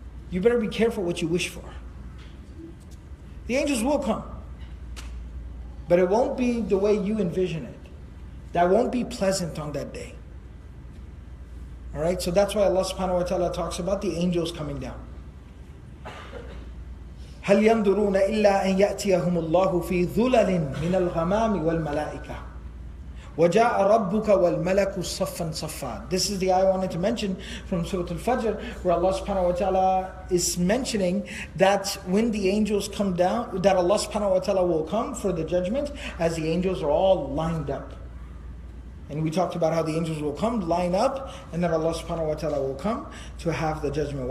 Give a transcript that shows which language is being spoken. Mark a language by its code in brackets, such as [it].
[en] You better be careful what you wish for. The angels will come. But it won't be the way you envision it. That won't be pleasant on that day. Alright, so that's why Allah subhanahu wa ta'ala talks about the angels coming down. [ar] هل ينظرون إلا أن يأتيهم الله في ظلل من الغمام والملائكة وَجَاءَ رَبُّكَ وَالْمَلَكُ صَفًّا صَفًّا. [en] This is the ayah I wanted to mention from Surah Al-Fajr, where Allah subhanahu wa ta'ala is mentioning that when the angels come down, that Allah subhanahu wa ta'ala will come for the judgment as the angels are all lined up. And we talked about how the angels will come, line up, and then Allah subhanahu wa ta'ala will come to have the judgment.